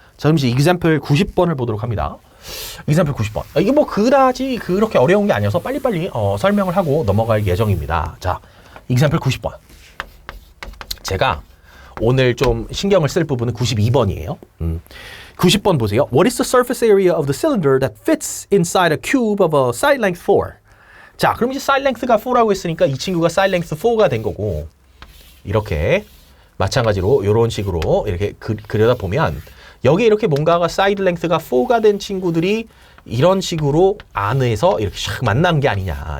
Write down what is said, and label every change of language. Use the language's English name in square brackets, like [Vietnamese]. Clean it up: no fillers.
[Korean] 자, 그럼 이제 example 90번을 보도록 합니다. example 90번. 이게 뭐 그다지 그렇게 어려운 게 아니어서 빨리빨리 설명을 하고 넘어갈 예정입니다. 자, example 90번. 제가 오늘 좀 신경을 쓸 부분은 92번이에요. 90번 보세요. [English] What is the surface area of the cylinder that fits inside a cube of a side length 4? [Korean] 자, 그럼 이제 side length가 4라고 했으니까 이 친구가 side length 4가 된 거고, 이렇게 마찬가지로 이런 식으로 이렇게 그려다 보면 여기 이렇게 뭔가가 side length가 4가 된 친구들이 이런 식으로 안에서 이렇게 샥 만난 게 아니냐.